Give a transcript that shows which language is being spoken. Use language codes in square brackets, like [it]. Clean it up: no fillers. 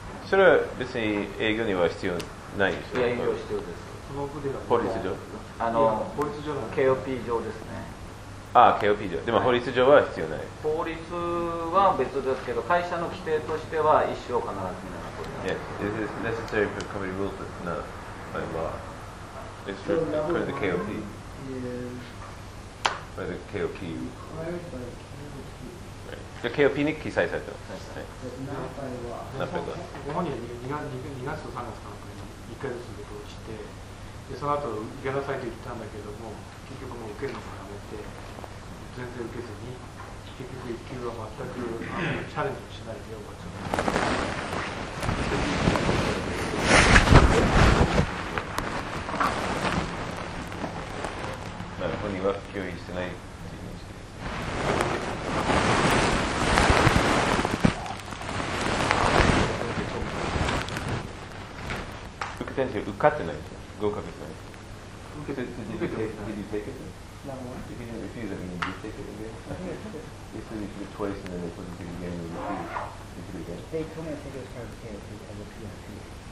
[ja] それは別に営業には必要ないですよ。いや、営業必要です。この部では法律上法律上の KOP 上ですね。ああ、KOP 上。でも法律上は必要ない。法律は別ですけど、会社の規定としては一種を必ず見ながら取り上げる。 [en] Yes, this is necessary for company rules, but it's not by law. It's for the KOP. By the KOP. [ja] The KOP に記載されてます。 [en] Not by law. [ja] 本人は2月と3月の間に1回ずつで落ちて、でその後、行かなさいと言ったんだけども、結局もう受けるのもやめて、全然受けずに、結局1級は全くチャレンジしないでよかった。まあ、本人は拒否してないという認識です。受けてるんですけど、受かってないんですよ。合格ですね。受けて、 [en] did you take it? Did you take it? If you didn't refuse, that means you did take it again. They said you took it twice and then they put it again and you refused. You took it again. They told me to take it as part of the PIP as a PIP.